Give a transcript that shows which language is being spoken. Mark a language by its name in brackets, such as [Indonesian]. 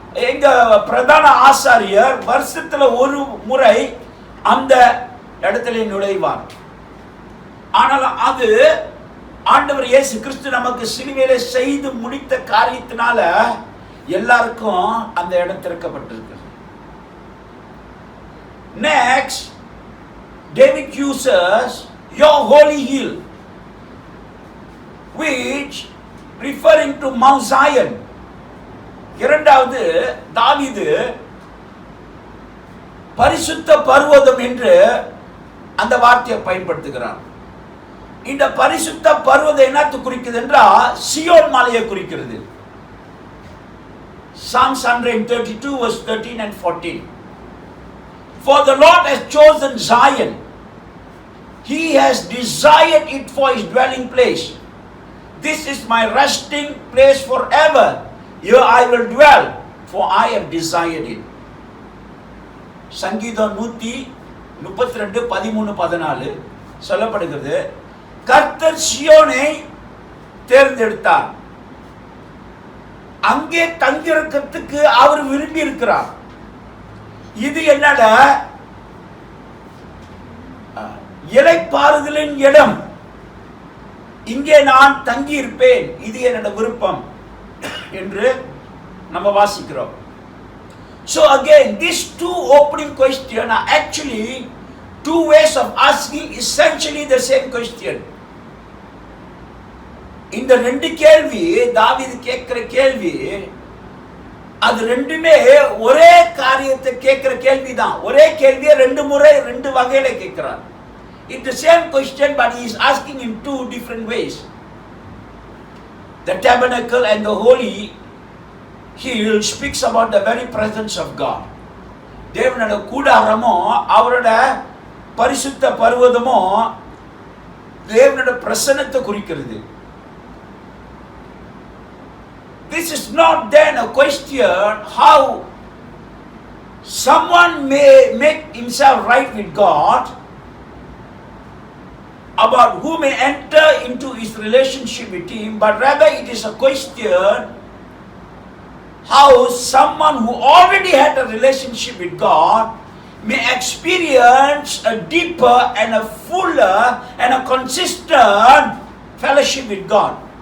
[Tamil] எங்க பிரதான ஆசாரியர் வருஷத்துல ஒரு முறை அந்த இடத்துல நுழைவார். ஆனால் அது ஆண்டவர் இயேசு கிறிஸ்து நமக்கு சிலுவையிலே செய்து முடித்த காரியத்தினால எல்லாருக்கும் அந்த இடம் திறக்கப்பட்டிருக்கு. [English] Next, David uses your holy hill, which referring to Mount Zion. [Tamil] இரண்டாவது தாவீது பரிசுத்த பர்வதம் என்று அந்த வார்த்தையை பயன்படுத்துகிறார். இந்த பரிசுத்த பர்வதம் என்னத்தை குறிக்குது என்றால் சியோன் மலையை குறிக்கிறது. [English] Psalms 132 verse 13 and 14. For the Lord has chosen Zion. He has desired it for his dwelling place. This is my resting place forever. Here I will dwell, for I have desired it. [Tamil] சங்கீதம் 132 13 14 சொல்லப்படுகிறது, கர்த்தர் சியோனை தேர்ந்தெடுத்தார், அங்கே தங்கியிருக்கிறதுக்கு அவர் விரும்பி இருக்கிறார். இது என்னடா இளைப்பாறுதலின் இடம், இங்கே நான் தங்கி இருப்பேன், இது என்னோட விருப்பம் என்று நம்ம வாசிக்கிறோம். [English] So again, these two opening questions are actually two ways of asking essentially the same question. [Tamil] இந்த ரெண்டு கேள்வி தாவீது கேட்கிற கேள்வி, அது ரெண்டுமே ஒரே காரியத்தை கேட்கிற கேள்விதான். ஒரே கேள்வியை ரெண்டு முறை ரெண்டு வகையில கேட்கிறார். [English] It's the same question, but he is asking in two different ways. The tabernacle and the holy hill speaks about the very presence of God. [Tamil] தேவனோட கூடாரமோ அவரோட பரிசுத்த பர்வதமோ தேவனோட பிரசன்னத்தை குறிக்கிறது. [English] This is not then a question how someone may make himself right with God, about who may enter into his relationship with him, but rather it is a question how someone who already had a relationship with God may experience a deeper and a fuller and a consistent fellowship with God.